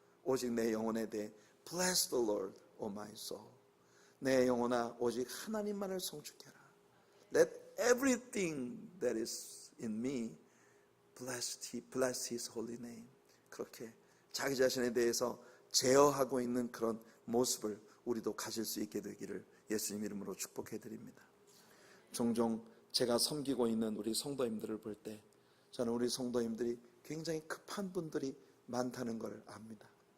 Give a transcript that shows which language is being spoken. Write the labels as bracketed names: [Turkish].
[Korean] 오직 내 영혼에 대해 [English] Bless the Lord, O my soul. [Korean] 내 영혼아, 오직 하나님만을 송축해라. [English] Let everything that is in me bless His holy name. [Korean] 그렇게 자기 자신에 대해서 제어하고 있는 그런 모습을 우리도 가질 수 있게 되기를 예수님 이름으로 축복해 드립니다. 종종 제가 섬기고 있는 우리 성도님들을 볼 때 저는 우리 성도님들이 굉장히 급한 분들이 많다는 걸 압니다.